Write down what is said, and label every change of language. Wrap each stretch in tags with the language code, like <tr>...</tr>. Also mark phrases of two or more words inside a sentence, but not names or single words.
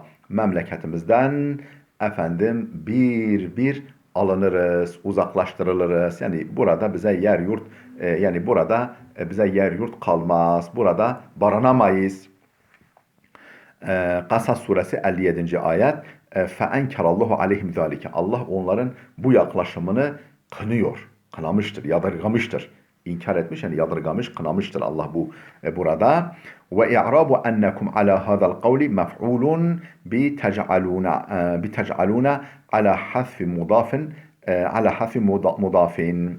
<tr>Memleketimizden bir bir alınırız, uzaklaştırılırız. Yani burada bize yer yurt, bize yer yurt kalmaz. Burada barınamayız. Kasas suresi 57. ayet.</tr> <ar>فَاَنْكَرَ اللّٰهُ عَلَيْهِمْ ذَٰلِكَ.</ar> <tr>Allah onların bu yaklaşımını kınıyor, kınamıştır, yadırgamıştır. İnkar etmiş, yani yadırgamış, kınamıştır Allah bu burada.</tr> <ar>وإعراب أنكم على هذا القول مفعول به تجعلون على حذف مضاف على حذف مضاف.</ar>